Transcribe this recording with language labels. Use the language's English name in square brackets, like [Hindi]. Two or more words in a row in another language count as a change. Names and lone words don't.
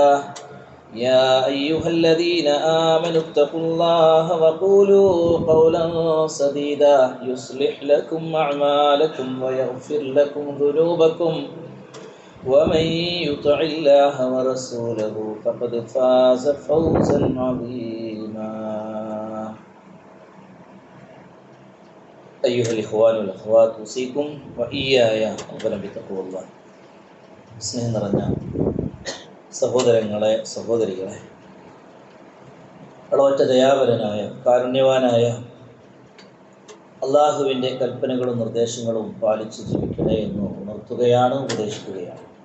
[Arabic] يا أيها الذين آمنوا اتقوا الله وقولوا قولا سديدا يصلح لكم أعمالكم ويغفر لكم ذنوبكم ومن يطع الله ورسوله فقد فاز فوزا عظيما. أيها الإخوان والأخوات أوصيكم وإياي أولا بتقوى الله. [Malayalam] സ്നേഹം നിറഞ്ഞ സഹോദരങ്ങളെ, സഹോദരികളെ, അളവറ്റ ദയാപരനായ കാരുണ്യവാനായ അള്ളാഹുവിൻ്റെ കൽപ്പനകളും നിർദ്ദേശങ്ങളും പാലിച്ച് ജീവിക്കണേ എന്ന് ഉണർത്തുകയാണ്, ഉപദേശിക്കുകയാണ്.